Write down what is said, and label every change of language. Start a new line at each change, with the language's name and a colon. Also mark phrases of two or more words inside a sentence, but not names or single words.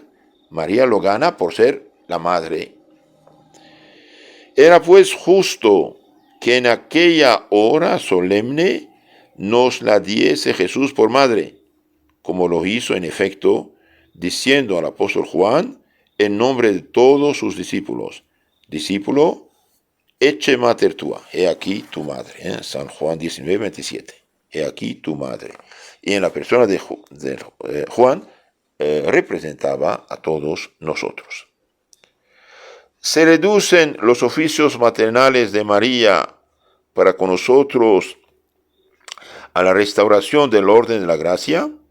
Spanish: María lo gana por ser la madre. Era pues justo que en aquella hora solemne nos la diese Jesús por madre, como lo hizo en efecto, diciendo al apóstol Juan, en nombre de todos sus discípulos: discípulo,
Latin: ecce mater tua,
Spanish: he aquí tu madre. San Juan 19, 27, he aquí tu madre. Y en la persona de Juan representaba a todos nosotros. Se reducen los oficios maternales de María para con nosotros a la restauración del orden de la gracia.